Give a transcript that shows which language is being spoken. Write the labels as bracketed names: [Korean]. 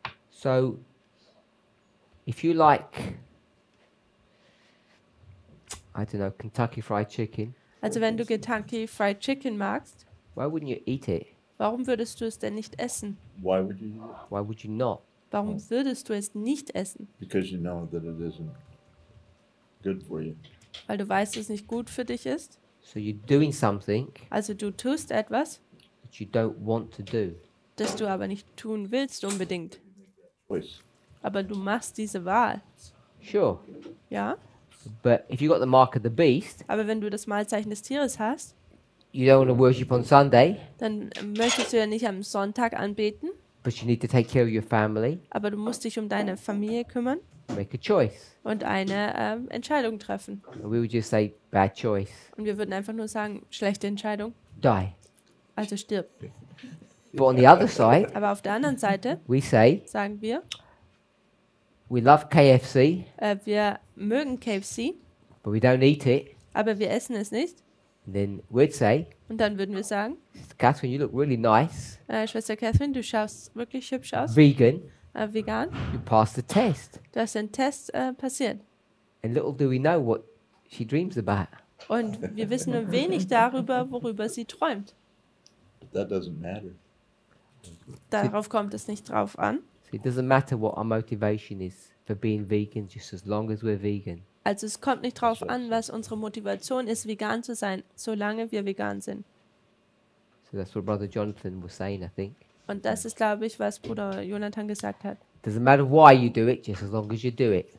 [English] So, if you like, I don't know, Kentucky Fried Chicken, [German] Also wenn du Kentucky Fried Chicken magst, [English] why wouldn't you eat it? [German] warum würdest du es denn nicht essen? [English] Why would you eat it? Why would you not? [German] Warum würdest du es nicht essen? [English] Because you know that it isn't good for you. [German] Weil du weißt, dass es nicht gut für dich ist. [English] So you're doing something [German] Also du tust etwas, [English] that you don't want to do. [German] das du aber nicht tun willst unbedingt. [English] Choice. [German] Aber du machst diese Wahl. [English] Sure. [German] Ja? [English] But if you got the mark of the beast, [German] Aber wenn du das Malzeichen des Tieres hast, [English] you don't want to worship on Sunday, [German] dann möchtest du ja nicht am Sonntag anbeten, [English] but you need to take care of your family, [German] aber du musst dich um deine Familie kümmern [English] make a choice. [German] und eine Entscheidung treffen. [English] And we would just say, bad choice, [German] Und wir würden einfach nur sagen, schlechte Entscheidung, [English] die. [German] also stirb. [English] But on the other side, [German] Aber auf der anderen Seite [English] we say, [German] sagen wir, [English] we love KFC, [German] wir mögen KFC, [English] but we don't eat it. [German] aber wir essen es nicht. [English] And then we'd say, [German] Und dann würden wir sagen, [English] Catherine, you look really nice, [German] Schwester Catherine, du schaust wirklich hübsch aus, [English] vegan, [German] vegan. [English] you passed the test. [German] Du hast den Test passiert. [English] And little do we know what she dreams about. [German] Und wir wissen nur wenig darüber, worüber sie träumt. [English] But that doesn't matter. [German] Darauf kommt es nicht drauf an. [English] So it doesn't matter what our motivation is for being vegan, just as long as we're vegan. [German] Also es kommt nicht drauf an, was unsere Motivation ist, vegan zu sein, solange wir vegan sind. [English] So that's what Brother Jonathan was saying, I think. [German] Und das ist, glaube ich, was Bruder Jonathan gesagt hat. [English] Doesn't matter why you do it, just as long as you do it.